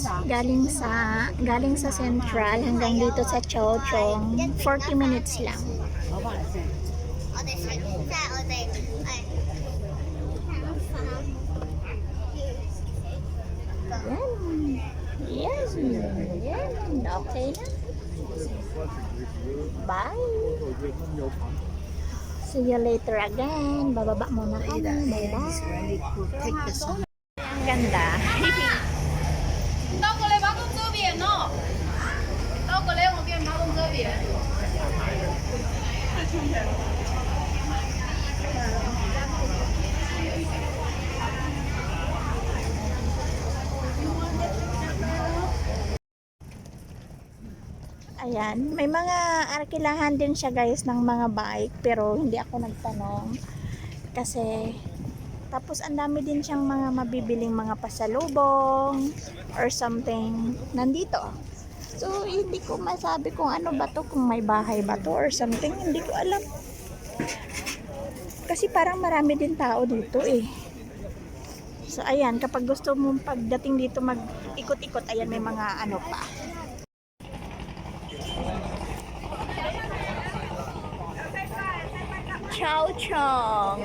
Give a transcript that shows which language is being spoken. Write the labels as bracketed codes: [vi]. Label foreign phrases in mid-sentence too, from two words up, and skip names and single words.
[tl] Galing sa Central hanggang dito sa Chao Chong. 40 minutes lang. Yan. Yes. Yan, okay na. Bye. [en] See you later again. [tl] Bababa muna kami. Bye-bye. Ang ganda. [zh] 倒过来，马桶这边喏。倒过来，我给马桶这边。 [tl] Ayan, may mga arkilahan din siya guys ng mga bike pero hindi ako nagtanong kasi tapos ang dami din siyang mga mabibiling mga pasalubong [en] or something [tl] nandito. So hindi ko masabi kung ano ba to, kung may bahay ba to [en] or something, [tl] hindi ko alam. Kasi parang marami din tao dito eh. So ayan, kapag gusto mo pagdating dito mag-ikot-ikot, ayan may mga ano pa. Chow Chong.